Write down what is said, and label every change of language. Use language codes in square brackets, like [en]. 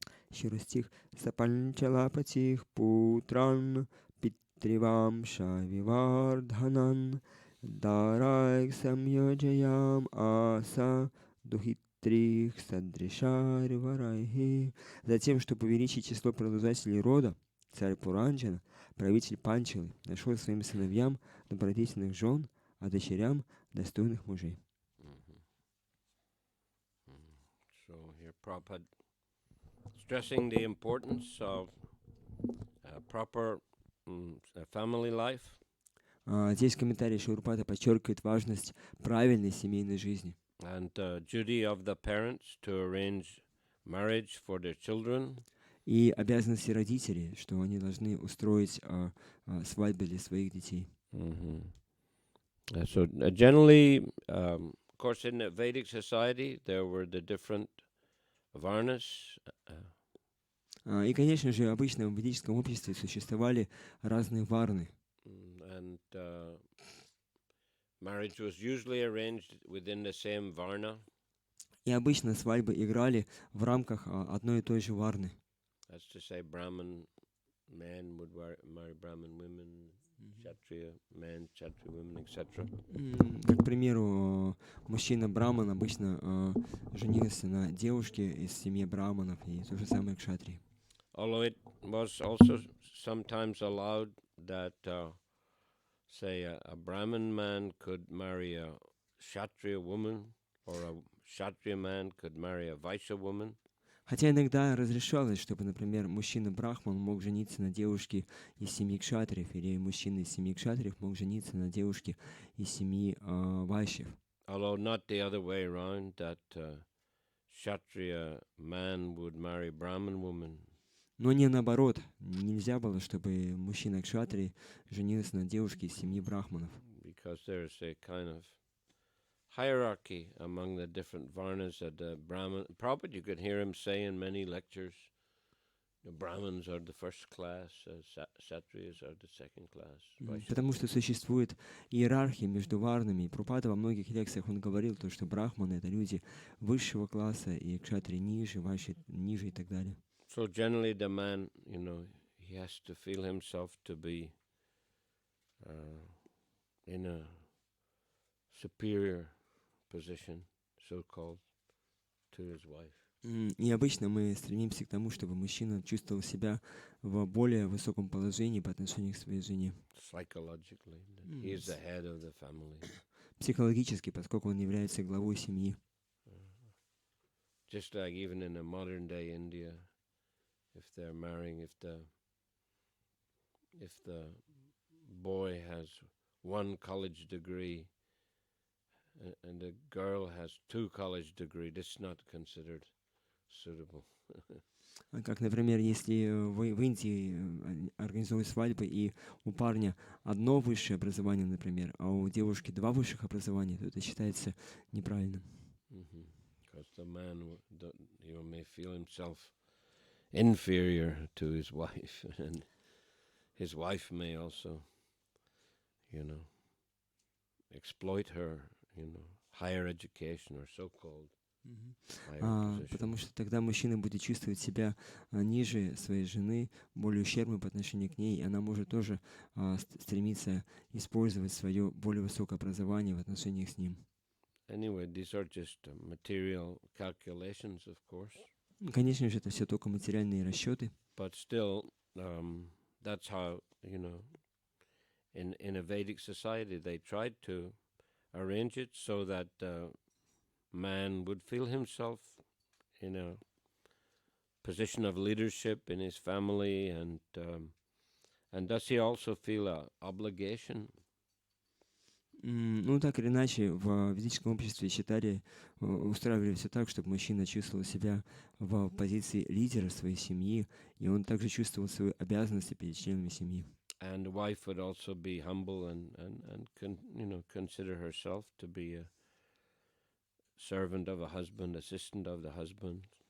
[ru] Еще раз стих. [sa] Сапанчалапатих путран питривам шавивардханан дарайк самьоджаям аса духитрих садришари варайхи. [ru] Затем, чтобы увеличить число продолжателей рода, царь Пуранджана, правитель Панчалы, нашел своим сыновьям добродетельных жен, а дочерям достойных мужей. [en] So here Prabhupada stressing the importance of proper family life. [ru] Здесь в комментарии Шаурпата подчеркивает важность правильной семейной жизни. [en] And duty of the parents to arrange marriage for their children. [ru] И обязанности родителей, что они должны устроить свадьбы для своих детей. [en] So generally, of course, in the Vedic society, there were the different varnas. [ru] И, конечно же, обычно в ведическом обществе существовали разные варны. [en] And marriage was usually arranged within the same varna. [ru] И обычно свадьбы играли в рамках одной и той же варны. [en] That's to say, Brahmin men would marry Brahmin women, Kshatriya men, Kshatriya women, etc. [ru] Как, к примеру, мужчина Браман обычно женился на девушке из семьи Браманов, и то же самое кшатрии. [en] Although it was also sometimes allowed that, say, a Brahmin man could marry a Kshatriya woman, or a Kshatriya man could marry a Vaishya woman. [ru] Хотя иногда разрешалось, чтобы, например, мужчина-брахман мог жениться на девушке из семьи кшатриев, или мужчина из семьи кшатриев мог жениться на девушке из семьи вайшьев. [en] Although not the other way around, that Kshatriya man would marry Brahmin woman. [ru] Но не наоборот. Нельзя было, чтобы мужчина кшатрий женился на девушке из семьи брахманов. [en] Because there's a kind of hierarchy among the different varnas of the Brahmin. Probably you could hear him say in many lectures, the Brahmins are the first class, Kshatriyas are the second class. [ru] Потому что существует иерархия между варнами. И Прабхупада во многих лекциях он говорил, то, что брахманы — это люди высшего класса, и кшатрии ниже, вайши ниже и так далее. [en] So generally the man, he has to feel himself to be in a superior position, so-called, to his wife. [ru] И обычно мы стремимся к тому, чтобы мужчина чувствовал себя в более высоком положении по отношению к своей жене. [en] Psychologically, he is the head of the family. [ru] Психологически, поскольку он является главой семьи. [en] Just like even in a modern day India, if they're marrying, if the boy has one college degree and the girl has 2 college degrees, this is not considered suitable. [ru] Как, например, если в Индии организуют свадьбы, и у парня одно высшее образование, например, а у девушки 2 высших образования, то это считается неправильным. [en] Because the man may feel himself inferior to his wife, and his wife may also, exploit her, higher education or so-called higher position. [ru] Потому что тогда мужчина будет чувствовать себя ниже своей жены, более ущербным по отношению к ней, и она может тоже стремиться использовать свое более высокое образование в отношениях с ним. [en] Anyway, these are just material calculations, of course. [ru] Конечно же, это все только материальные расчеты. [en] But still, that's how, in a Vedic society, they tried to arrange it so that man would feel himself in a position of leadership in his family, and does he also feel an obligation? [ru] Ну, так или иначе, в ведическом обществе считали, устраивали все так, чтобы мужчина чувствовал себя в позиции лидера своей семьи, и он также чувствовал свои обязанности перед членами семьи. [en] And the wife would also be humble and consider herself to be a servant of a husband, assistant of the husband.